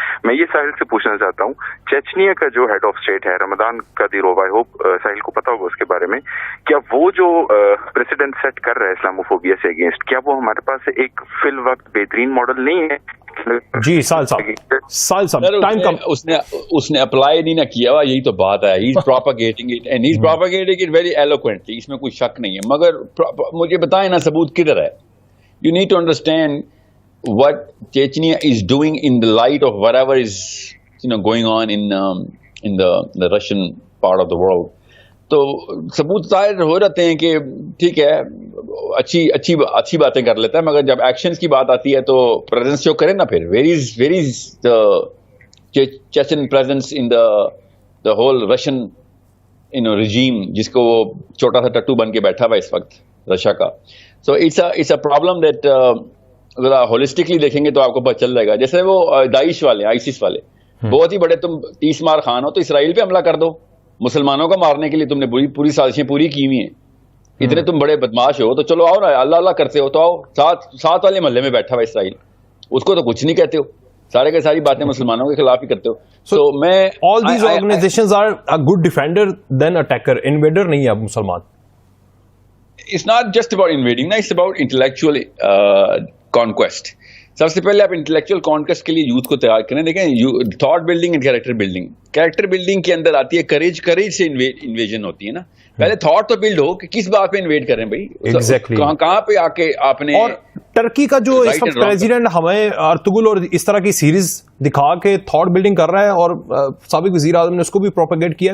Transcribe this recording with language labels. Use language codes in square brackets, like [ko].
[ur] میں یہ ساحل سے پوچھنا چاہتا ہوں, چیچنیا کا جو ہیڈ آف اسٹیٹ ہے رمضان قادیروف, آئی ہوپ ساحل کو پتا ہوگا اس کے بارے میں, کیا وہ جو پریسیڈنٹ سیٹ کر رہا ہے اسلاموفوبیا سے اگینسٹ, کیا وہ ہمارے پاس ایک فی الوقت بہترین ماڈل نہیں ہے؟ جی ساحل صاحب ٹائم کم, اس نے اپلائی نہیں نہ کیا ہوا, یہی تو بات ہے. [en] He's propagating it and he's propagating it very eloquently, [ur] اس میں کوئی شک نہیں ہے. مگر مجھے بتائیں نا ثبوت کدھر ہے. [en] You need to understand what Chechnya is doing in the light of whatever is going on in the Russian part of the world. [ur] تو ثبوت ظاہر ہو جاتے ہیں کہ ٹھیک ہے اچھی باتیں کر لیتا ہے, مگر جب ایکشنز کی بات آتی ہے تو پریزنس شو کرے نا. پھر [en] where is the Chechen presence in the whole Russian regime, [ur] جس کو وہ چھوٹا سا ٹٹو بن کے بیٹھا ہوا اس وقت رشیا کا. [en] so it's a problem that [ur] ذرا ہولسٹکلی دیکھیں گے تو آپ کو پتہ چل جائے گا. جیسے وہ داعش والے, آئیسس والے, بہت ہی بڑے تم 30 مار خان ہو تو اسرائیل پہ حملہ کر دو. مسلمانوں کو مارنے کے لیے تم نے پوری سازشیں پوری کی ہوئی ہیں. اتنے تم بڑے بدماش ہو تو چلو آؤ نا, اللہ اللہ کرتے ہو تو آؤ, ساتھ والے محلے میں بیٹھا ہوا اسرائیل, اس کو تو کچھ نہیں کہتے ہو, سارے کے ساری باتیں مسلمانوں کے خلاف ہی کرتے ہو. So میں [en] all these organizations are a good defender than attacker, invader [ur] نہیں ہے اب مسلمان. [en] It's not just about invading, it's about intellectual conquest. [ur] سب سے پہلے آپ انٹلیکچوئل کانکویسٹ کے لیے یوتھ کو تیار کریں. دیکھیں thought building and character building. Character building کے اندر آتی ہے کریج سے انویژن ہوتی ہے نا. پہلے تھاٹ تو بلڈ ہو کہ کس بات پہ انویڈ کریں بھائی, کہاں پہ آ کے آپ نے. اور ٹرکی کا جو اس وقت پریزیڈنٹ ہمیں ارطغرل اور اس طرح کی سیریز دکھا کے تھاٹ بلڈنگ کر رہا ہے, اور سابق وزیر اعظم نے اس کو بھی پروپیگیٹ کیا.